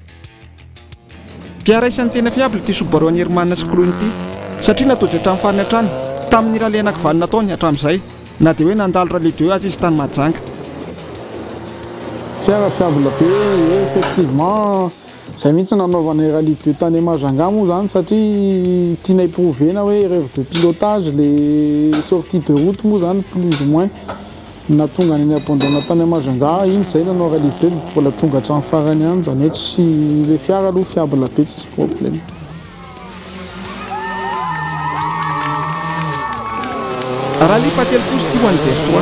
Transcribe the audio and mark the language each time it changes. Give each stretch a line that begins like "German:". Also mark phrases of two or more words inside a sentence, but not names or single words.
Malagasy: Fiara isan'ny tena fiable ity Subaru Nirmana sy Cloon ity satria natody hatramin'ny farany hatrany tamin'ny rallye anankivalina nataony hatramin'izay na dia hoe nandalo rallye 2 azy izy tany Mahajanga. Fiara fiable be effectivement zay mihitsy nanaovana rallye 2 tany Mahajanga moa zany satria tiana iprovena hoe
French: erreur de pilotage les sorties de route
Malagasy: moa zany
French: plus ou moins
Malagasy: natonga ny abandona tany Mahajanga iny zay nanao rallye 2 mbola tonga hatramin'ny farany any zany hoe tsy le fiara aloha fiable be tsy problème. Rallye fatelopolo ty ho an'ny DS3.